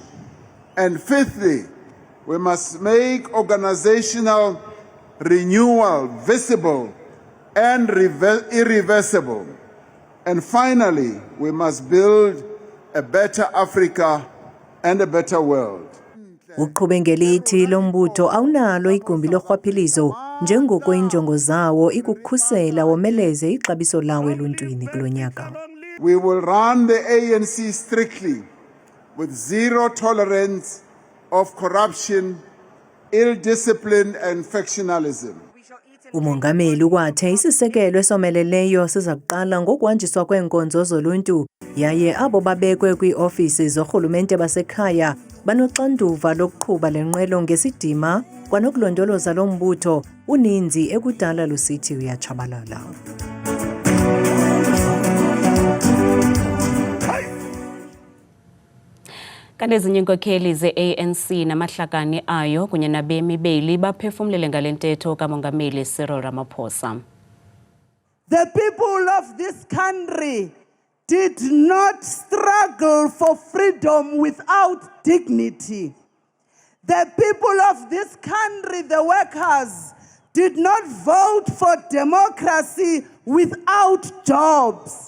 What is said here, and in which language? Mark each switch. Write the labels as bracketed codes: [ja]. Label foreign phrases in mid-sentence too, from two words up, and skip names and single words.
[en] And fifthly, we must make organizational renewal visible and irreversible. And finally, we must build a better Africa and a better world. [xh] Uqhube ngelithi lombutho awunalo igumbi lorhwaphilizo njengoko injongo zawo ikukhusela womeleze ixabiso lawo eluntwini kulonyaka. [en] We will run the ANC strictly with zero tolerance of corruption, ill discipline and factionalism. [xh] Umongameli ukwathe isisekelo esomeleleyo siza kuqala ngokwanjiswa kweenkonzo zoluntu yaye abo babekwe kwii-ofisi zorhulumente basekhaya banoxanduva lokuqhuba lenqwelo ngesidima kwanokulondoloza lombutho uninzi ekudala lusithi uyatshabalala. Kanti ezinye iinkokheli ze-ANC namahlakani ayo kunye nabemi beli baphefumlele ngale ntetho kamongameli Cyril Ramaphosa. [en] The people of this country did not struggle for freedom without dignity. The people of this country, the workers, did not vote for democracy without jobs.